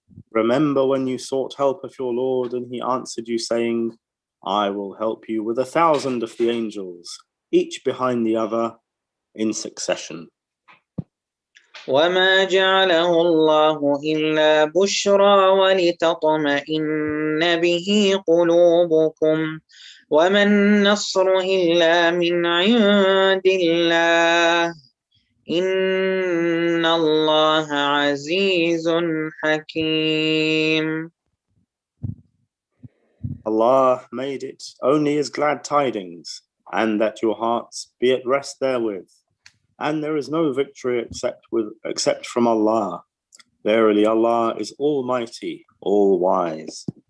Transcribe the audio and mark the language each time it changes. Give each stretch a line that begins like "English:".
English: Remember when you sought help of your Lord and he answered you saying, I will help you with 1,000 of the angels, each behind the other in succession.
Arabic: وما جعله الله إلا بشرى ولتطمئن به قلوبكم وما النصر إلا من عند الله إن الله عزيز حكيم.
English: Allah made it only as glad tidings, and that your hearts be at rest therewith. And there is no victory except from Allah. Verily Allah is almighty, all wise.